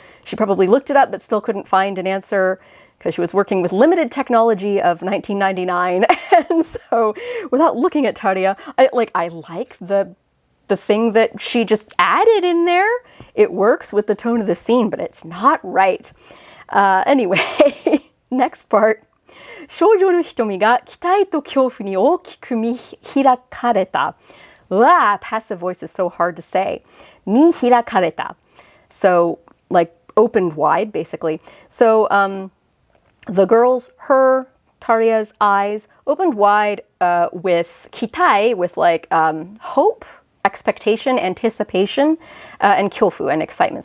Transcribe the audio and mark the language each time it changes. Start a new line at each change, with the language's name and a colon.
English: She probably looked it up but still couldn't find an answer because she was working with limited technology of 1999. And so without looking at Taria, I like the thing that she just added in there. It works with the tone of the scene, but it's not right. Anyway, next part.
Japanese: 少女の瞳が期待と恐怖に大きく見開かれた.
English: Passive voice is so hard to say.
Japanese: 見開かれた.
English: So, like, opened wide, basically. So, the girls, her, Taria's eyes opened wide with kitai, with like hope, expectation, anticipation, and kyofu, and excitement.